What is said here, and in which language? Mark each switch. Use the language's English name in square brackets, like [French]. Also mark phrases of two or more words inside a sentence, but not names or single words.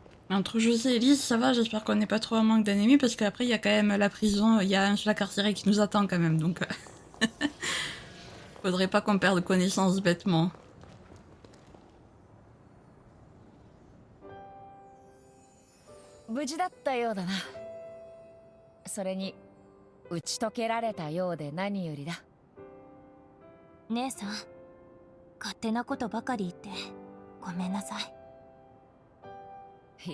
[French] Entre José et Lise, ça va, j'espère qu'on n'est pas trop en manque d'ennemis, parce qu'après, il y a quand même la prison, il y a Insula Carcere qui nous attend quand même, donc... Faudrait pas qu'on perde connaissance bêtement. [Japanese] 無事だったようだな。それに打ち解けられたようで何よりだ。姉さん、勝手なことばかり言ってごめんなさい。